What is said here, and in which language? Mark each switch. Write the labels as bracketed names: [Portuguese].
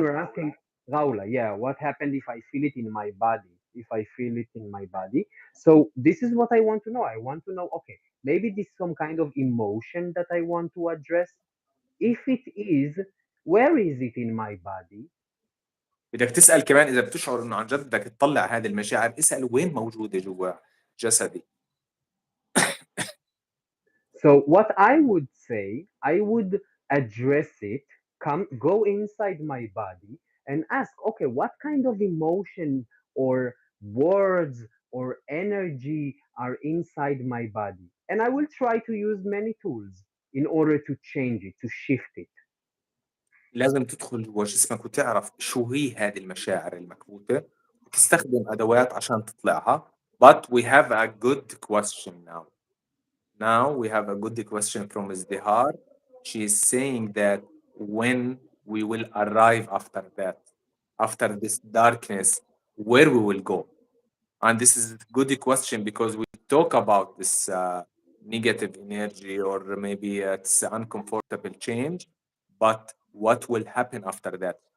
[English] were asking Raula, yeah, what happened if I feel it in my body? If I feel it in my body. So this is what I want to know. I want to know, okay, maybe this is some kind of emotion that I want to address. If it is, where is it in my body? [Arabic] بدك تسأل كمان إذا بتشعر إنه عن جد بدك تطلع هذه المشاعر، اسأل وين موجودة جوا جسدي. [English] So what I would say, I would address it, come go inside my body and ask, okay, what kind of emotion or words or energy are inside my body? And I will try to use many tools in order to change it, to shift it. [Arabic] لازم تدخل جوا جسمك وتعرف شو هي هذه المشاعر المكبوتة، وتستخدم أدوات عشان تطلعها. [English] But we have a good question now. Now we have a good question from Izdihar. She is saying that when we will arrive after that, after this darkness, where we will go. And this is a good question because we talk about this negative energy, or maybe it's uncomfortable change, but what will happen after that.